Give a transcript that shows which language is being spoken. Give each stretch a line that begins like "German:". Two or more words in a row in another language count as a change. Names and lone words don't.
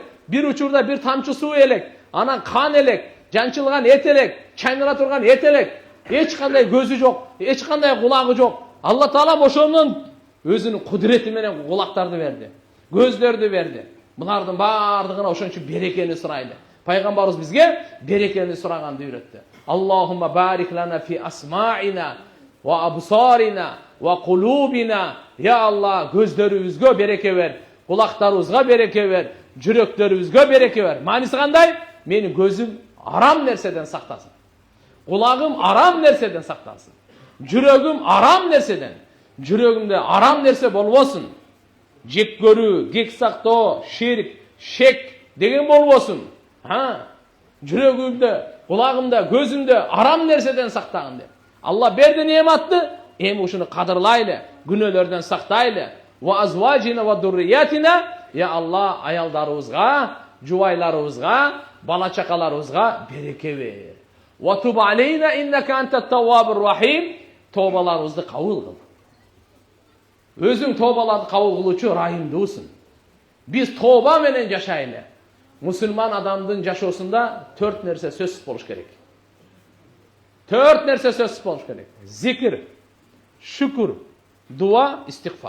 Kyrgyz: Бир учурда бир тамчы суу элек, анан кан элек, жанчылган эт элек, чайнала турган эт элек. Эч кандай көзү жок, эч кандай кулагы жок. Алла Таала ошонун өзүнүн кудурети менен кулактарды берди, көздөрдү берди. Булардын бардыгына ошончо берекени сурайлы. Пайгамбарыбыз бизге берекени сураганды үйрөттү.
Arabic: اللهم بارك لنا في أسماعنا وأبصارنا وقلوبنا.
Kyrgyz: Я Алла, көздөрүбүзгө береке бер, кулактарыбызга береке бер, жүрөктөрүбүзгө береке бер. Мааниси кандай? Менин көзүм арам нерседен сактасын. Кулагым арам нерседен сактасын. Жүрөгүм арам нерседен. Жүрөгүмдө арам нерсе болбосун. Жек көрүү, кек сактоо, ширк, шек деген болбосун. Жүрөгүмдө, кулагымда, көзүмдө арам нерседен сактагын деп. Алла берди неаматты, эми ушуну кадырлайлы, күнөөлөрдөн сактайлы.
Arabic: وأزواجنا وذرياتنا,
Kyrgyz: я Алла, аялдарыбызга, жубайларыбызга, бала чакаларыбызга береке бер.
Arabic: وتب علينا إنك أنت التواب الرحيم.
Kyrgyz: Тобаларыбызды кабыл кыл. Өзүң тобаларды кабыл кылуучу райымдуусун. Биз тоба менен жашайлы. Мусулман адамдын жашоосунда 4 нерсе сөзсүз болуш керек. 4 нерсе сөзсүз болуш керек. Зикир, шүкүр, дуа, истигфар.